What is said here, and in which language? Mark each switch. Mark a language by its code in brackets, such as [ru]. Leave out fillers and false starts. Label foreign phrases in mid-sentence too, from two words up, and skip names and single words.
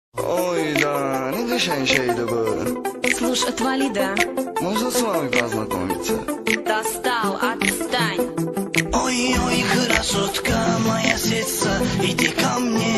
[ru] Ой, да, не [az] qəşəng şeydi bu. [ru] Слушай, отвали, да? Можно с вами познакомиться? Достал, отстань. Ой-ой, красотка моя сестра, иди ко мне.